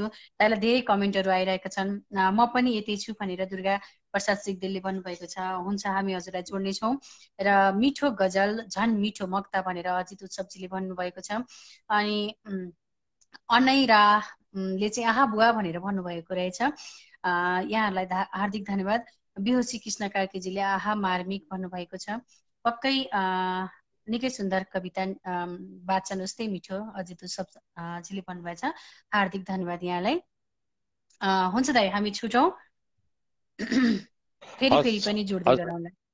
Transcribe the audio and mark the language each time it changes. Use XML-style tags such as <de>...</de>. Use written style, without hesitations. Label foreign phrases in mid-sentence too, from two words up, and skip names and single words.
<ne>दाईलाई धेरै कमेन्टहरू आइरहेका छन्। म पनि यति छु भनेर दुर्गा प्रसाद सिग्देलले भन्नुभएको छ। हुन्छ, हामी हजुरलाई जोड्नेछौँ। र मिठो गजल झन् मिठो मक्ता भनेर अजित उत्सवजीले भन्नुभएको छ। अनि अनैराले चाहिँ आहा बुवा भनेर भन्नुभएको रहेछ। यहाँहरूलाई हार्दिक धन्यवाद। बिहोसी कृष्ण कार्कीजीले आहा मार्मिक भन्नुभएको छ। पक्कै निकै सुन्दर कविता वाचन उस्तै मिठो अजित उत्सवजीले भन्नुभएको छ। हार्दिक धन्यवाद यहाँलाई। हुन्छ दाइ, हामी छुटौँ। फेरि पनि जोड्दै गरौँला।</ne>